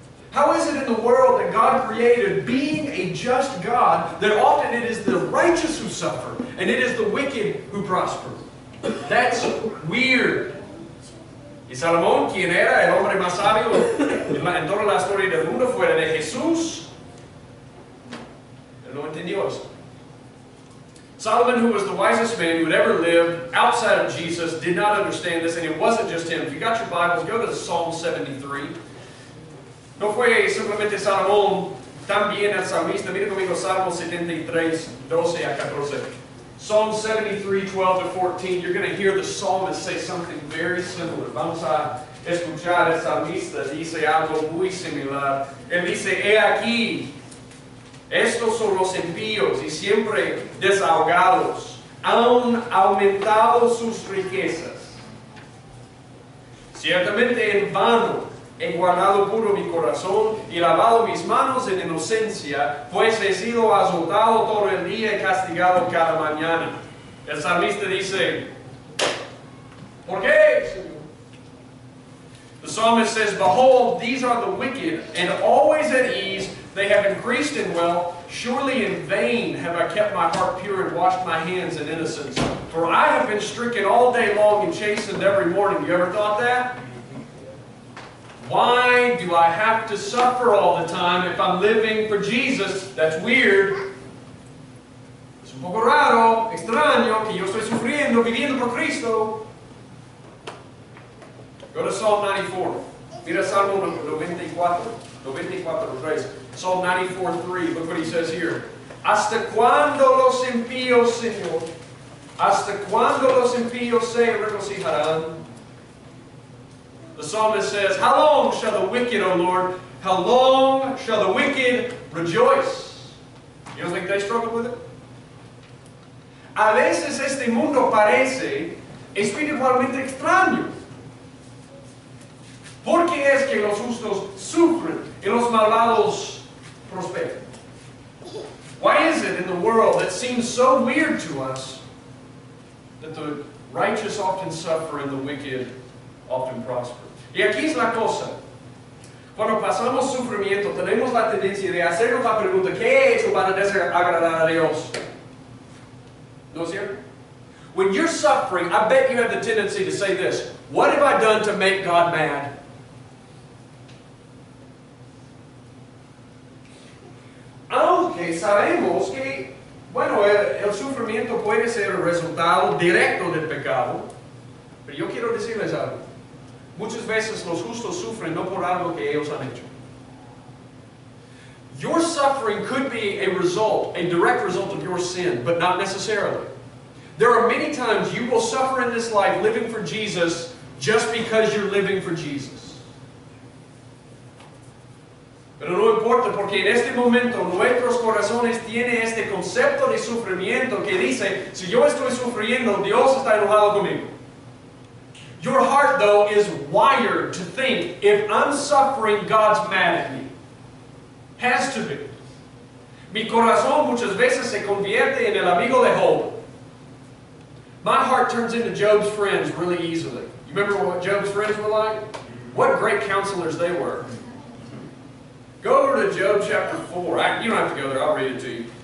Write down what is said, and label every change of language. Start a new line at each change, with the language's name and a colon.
English: How is it in the world that God created, being a just God, that often it is the righteous who suffer and it is the wicked who prosper? That's weird.
Spanish: Y Salomón, quien era el hombre más sabio en toda la historia del mundo, fuera de Jesús, él no entendió esto.
English: Solomon, who was the wisest man who had ever lived outside of Jesus, did not understand this, and it wasn't just him. If you got your Bibles, go to Psalm 73.
Spanish: No fue simplemente Salomón, también el salmista. Mira conmigo Salmo 73, 12 a 14.
English: Psalm 73, 12 to 14. You're going to hear the psalmist say something very similar.
Spanish: Vamos a escuchar el salmista. Dice algo muy similar. Él dice, he aquí, estos son los impíos y siempre desahogados. Han aumentado sus riquezas. Ciertamente en vano he guardado puro mi corazón y lavado mis manos en inocencia, pues he sido azotado todo el día y castigado cada mañana. El salmista dice, ¿por qué, Señor?
English: The psalmist says, behold, these are the wicked, and always at ease. They have increased in wealth. Surely in vain have I kept my heart pure and washed my hands in innocence. For I have been stricken all day long and chastened every morning. You ever thought that? Why do I have to suffer all the time if I'm living for Jesus? That's weird.
Spanish: Es un poco raro, extraño, que yo estoy sufriendo, viviendo por Cristo.
English: Go to Psalm 94.
Spanish: Mira Salmo 94, 3.
English: Psalm 94, 3. Look what he says here.
Spanish: ¿Hasta cuándo los impíos, Señor? ¿Hasta cuándo los impíos se regocijarán?
English: The psalmist says, how long shall the wicked, O Lord, how long shall the wicked rejoice? You don't think they struggle with it?
Spanish: A veces este mundo parece espiritualmente extraño. ¿Por qué es que los justos sufren y los malvados prosperan?
English: Why is it in the world that seems so weird to us that the righteous often suffer and the wicked often prosper?
Spanish: Y aquí es la cosa. Cuando pasamos sufrimiento, tenemos la tendencia de hacernos la pregunta, ¿qué he hecho para desagradar a Dios? ¿No es cierto?
English: When you're suffering, I bet you have the tendency to say this, what have I done to make God mad?
Spanish: Aunque sabemos que, bueno, el sufrimiento puede ser el resultado directo del pecado, pero yo quiero decirles algo. Muchas veces los justos sufren no por algo que ellos han hecho.
English: Your suffering could be a result, a direct result of your sin, but not necessarily. There are many times you will suffer in this life living for Jesus just because you're living for Jesus.
Spanish: Pero no importa, porque en este momento nuestros corazones tienen este concepto de sufrimiento que dice, si yo estoy sufriendo, Dios está enojado conmigo.
English: Your heart, though, is wired to think, if I'm suffering, God's mad at me. Has to be.
Spanish: Mi corazón muchas veces se convierte en el amigo de Job.
English: My heart turns into Job's friends really easily. You remember what Job's friends were like? What great counselors they were. Go over to Job chapter 4. You don't have to go there, I'll read it to you.